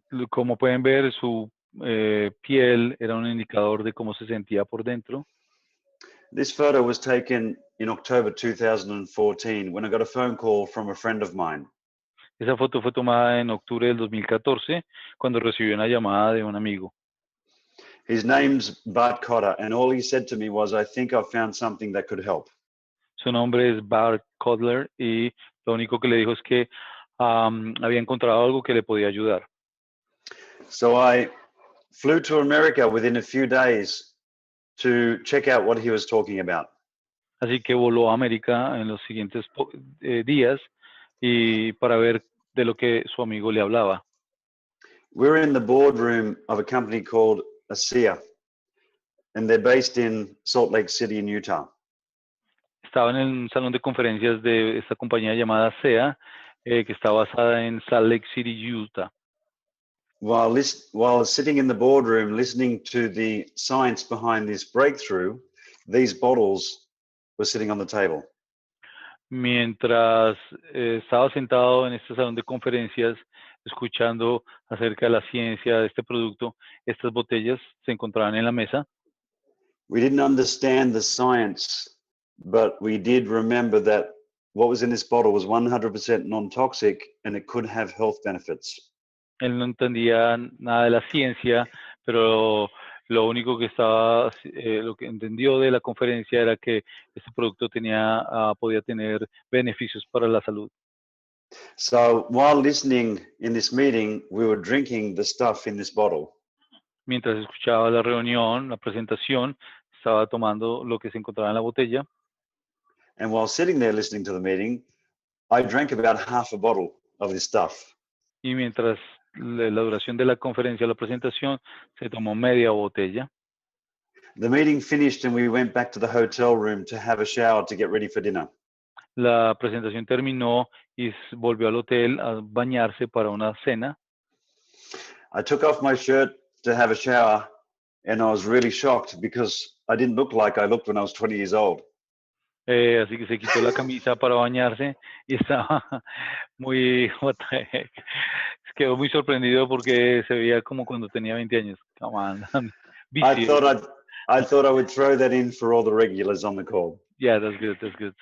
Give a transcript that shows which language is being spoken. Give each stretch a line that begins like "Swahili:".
Spanish: Como pueden ver, su piel era un indicador de cómo se sentía por dentro.
English: This photo was taken in October 2014 when I got a phone call from a friend of mine.
Spanish: Esa foto fue tomada en octubre del 2014 cuando recibió una llamada de un amigo.
English: His name's Bart Cotter, and all he said to me was, I think I've found something that could help.
Spanish: Su nombre es Bart Codler y lo único que le dijo es que había encontrado algo que le podía ayudar.
English: So I flew to America within a few days to check out what he was talking about.
Spanish: Así que voló a América en los siguientes días y para ver de lo que su amigo le hablaba.
English: We're in the boardroom of a company called ASEA, and they're based in Salt Lake City in Utah.
Spanish: Estaba en un salón de conferencias de esta compañía llamada ASEA, que está basada en Salt Lake City, Utah.
English: While sitting in the boardroom listening to the science behind this breakthrough, these bottles were sitting on the table.
Spanish: Mientras estaba sentado en este salón de conferencias, escuchando acerca de la ciencia de este producto, estas botellas se encontraban en la mesa.
English: We didn't understand the science, but we did remember that what was in this bottle was 100% non-toxic and it could have health benefits.
Spanish: Él no entendía nada de la ciencia, pero lo único que lo que entendió de la conferencia era que este producto podía tener beneficios para la salud.
English: So while listening in this meeting, we were drinking the stuff in this bottle.
Spanish: Mientras escuchaba la reunión, la presentación, estaba tomando lo que se encontraba en la botella.
English: And while sitting there listening to the meeting, I drank about half a bottle of this stuff.
Spanish: Y mientras la duración de la conferencia, la presentación, se tomó media botella.
English: The meeting finished and we went back to the hotel room to have a shower to get ready for dinner.
Spanish: La presentación terminó y volvió al hotel a bañarse para una cena.
English: I took off my shirt to have a shower, and I was really shocked because I didn't look like I looked when I was 20 years old.
Spanish: Así que se quitó la camisa para bañarse y estaba muy,
English: what the heck.
Spanish: Quedó muy sorprendido porque se veía como cuando tenía 20 años.
English: Come on. I thought I would throw that in for all the regulars on the call. Yeah, that's good, that's good.